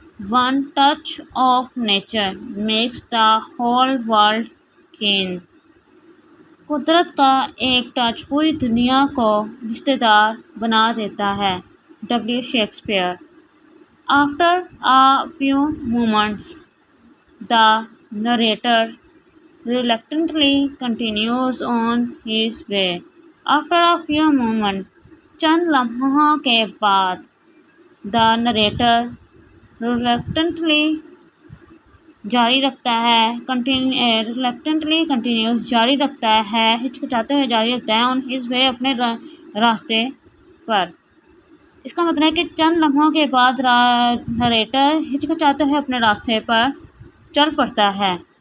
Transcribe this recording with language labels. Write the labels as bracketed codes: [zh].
[en] one touch of nature makes the whole world kin, [ur] قدرت کا ایک ٹچ پوری دنیا کو رشتہ دار بنا دیتا ہے. [en] W Shakespeare. After a few moments the narrator reluctantly continues on his way. After a few moments، [ur] چند لمحوں کے بعد. [en] the narrator reluctantly [ur] جاری رکھتا ہے. [en] reluctantly continues [ur] جاری رکھتا ہے، ہچکچاتے ہوئے جاری رکھتا ہے. [en] on his way [ur] اپنے راستے پر. اس کا مطلب ہے کہ چند لمحوں کے بعد نریٹر ہچکچاتے ہوئے اپنے راستے پر چل پڑتا ہے.